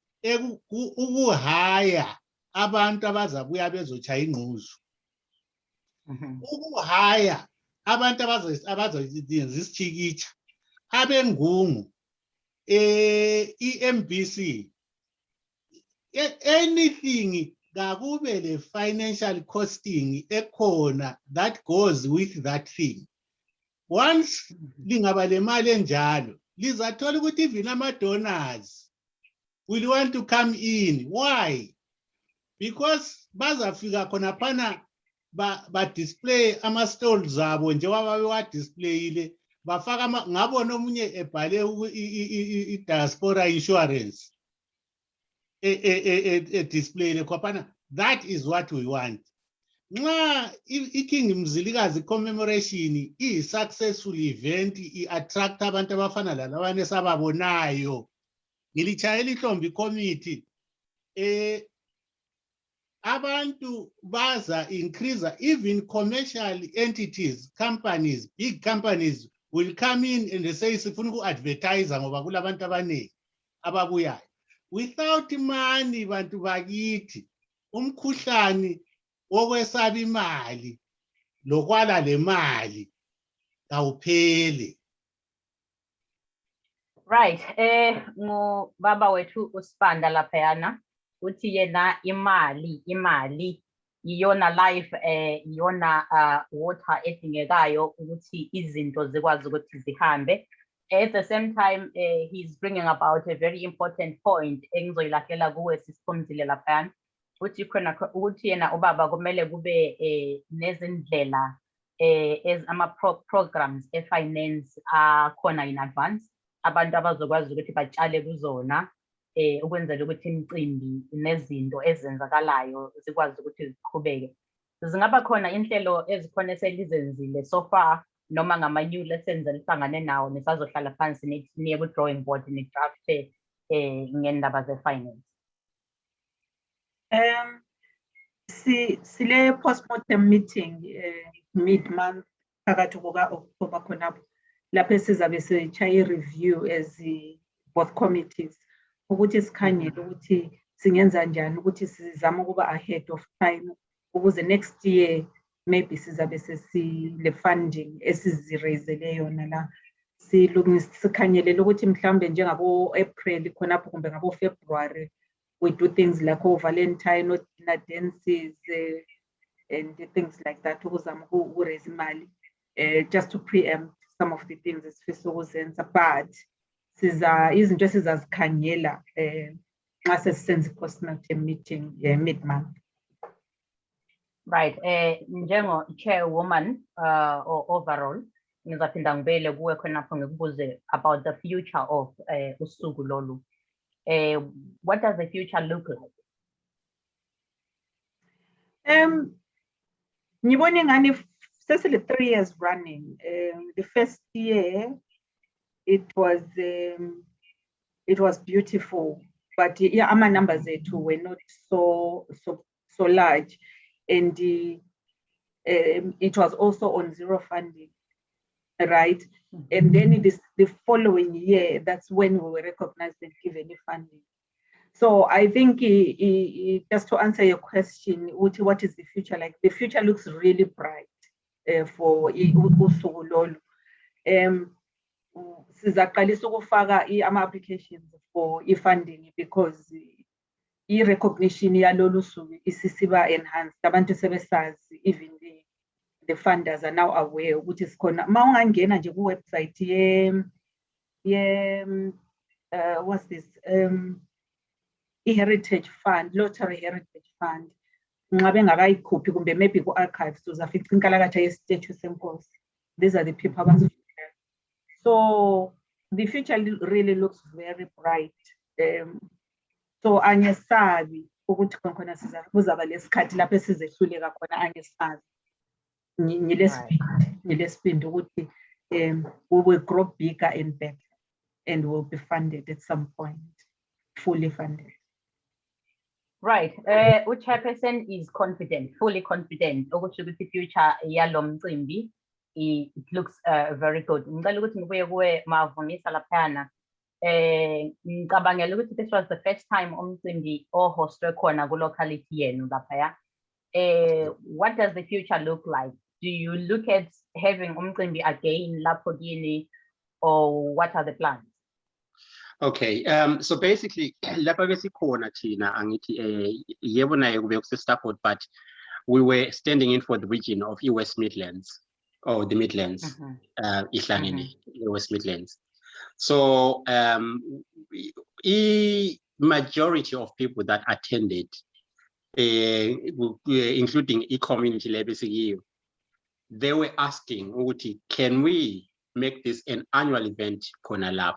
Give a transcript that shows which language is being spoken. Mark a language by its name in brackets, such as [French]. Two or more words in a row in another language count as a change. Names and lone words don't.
[North Ndebele] ukuhaya abantu abazabuya bezochaya ingquzu ukuhaya abantu abazoyenza isichikitsha abengungu iMBC anything kakube le [English] financial costing [North Ndebele] ekhona [English] that goes with that thing. [North Ndebele] Once lingaba le mali enjalo lizathola ukuthi even ama-donors [English] will want to come in. Why? [North Ndebele] Because bazafika khona phana ba-display ama-stalls zabo njengoba babewa-displayile bafaka ngabona omunye ebhale i- [English] diaspora insurance [North Ndebele] displayile khwaphana. [English] That is what we want. [North Ndebele] Nxa i-King Mzilikazi commemoration i- [English] successful event [North Ndebele] i-attract abantu abafana lalabana esababonayo ngilitshayela ihlombe committee abantu baza [English] increase even commercial entities, companies, big companies will come in and they say [North Ndebele] sifuna uku-advertise ngoba kulabantu abaningi ababuyayo. Without money bantu bakithi umkhuhlane wokwesaba imali lokwala le mali kawuphele. Right, ngubaba wethu uSibanda laphayana uthi yena imali iyona life iyona water edingekayo ukuthi izinto zikwazi ukuthi zihambe. [English] At the same time he's bringing about a very important point [North Ndebele] engizoyilahlela kuwe sisiphumzile laphayana uthi khona ukuthi yena ubaba kumele kube nezindlela [English] programs finance [North Ndebele] akhona [English] in advance [North Ndebele] abantu abazokwazi ukuthi batshale kuzona ukwenzela ukuthi imicimbi nezinto ezenzakalayo zikwazi ukuthi ziqhubeke. Zingaba khona inhlelo ezikhona eselizenzile [English] so far [North Ndebele] noma ngama- [English] new lessons [North Ndebele] elihlangane nawo nisazohlala phansi niye ku- [English] drawing board [North Ndebele] nidrafte ngendaba ze-finance? Sile [English] postmortem meeting mid-month [North Ndebele] phakathi kuka-October khonapho lapho sizabe sitshaya i-review [English] as both committees [North Ndebele] ukuthi sikhangele ukuthi singenza njani ukuthi sizama ukuba [English] ahead of time [North Ndebele] ukuze [English] next year [North Ndebele] maybe sizabe sesile funding esizirayizele yona la sikhanyelela ukuthi mhlawumbe njengabo-April khonapho kumbe ngabo-February [English] we do things like Valentine dinner dances and things like that [North Ndebele] ukuzama ukuraise imali [English] just to preempt some of the things [North Ndebele] esifisa ukuzenza but izinto esizazikhangela nxa sesisenza i- [English] postmortem meeting mid-month. [North Ndebele] Right, njengo-chairwoman [English] or overall [North Ndebele] ngizaphinda ngibele kuwe khonapho ngikubuze [English] about the future of [North Ndebele] usuku lolu. [English] What does the future look like? [North Ndebele] Ngibona ingani sesile [English] 3 years running. The first year it was beautiful, but yeah, our numbers were not so large, and it was also on zero funding, right? And then it is the following year that's when we were recognized and given the funding. So I think just to answer your question, what is the future like? The future looks really bright for usuku lolu. [North Ndebele] Sizaqalisa ukufaka ama-applications [English] for funding [North Ndebele] because i-recognition yalolu suku isisiba enhanced. Abantu sebesazi, [English] even the funders are now aware [North Ndebele] ukuthi sikhona. Ma ungangena nje ku-website [English] what's this? [North Ndebele] I-Heritage Fund, Lottery Heritage Fund. Nxa bengakayikhuphi kumbe maybe ku-archives uzafica inkalakatha ye-statue senkosi. [English] These are the people abazifunda. So the future really looks very bright. [North Ndebele] So angesabi ukuthi khona kuzaba lesikhathi lapho sizehluleka khona angesabi. Ngilesipindi ukuthi [English] we will grow bigger and better and will be funded at some point, fully funded. Right. Chairperson is confident, fully confident. Ukuthi the future [North Ndebele] yalo mcimbi [English] it looks very good. [North Ndebele] Ngicela ukuthi ngibuye kuwe Mavumisa laphana. Ngicabangela ukuthi [English] this was the first time [North Ndebele] umcimbi ohostwe khona ku locality yenu laphaya. [English] What does the future look like? Do you look at having umcimbi again [North Ndebele] lapho kini, [English] or what are the plans? Okay, so basically, [North Ndebele] lapha besikhona thina angithi yebo naye kube kuse-Stafford, [English] but we were standing in for the region of West Midlands, or the Midlands, Ihlangene, West Midlands. So majority of people that attended, including community level, they were asking, can we make this an annual event [North Ndebele] khona lapha?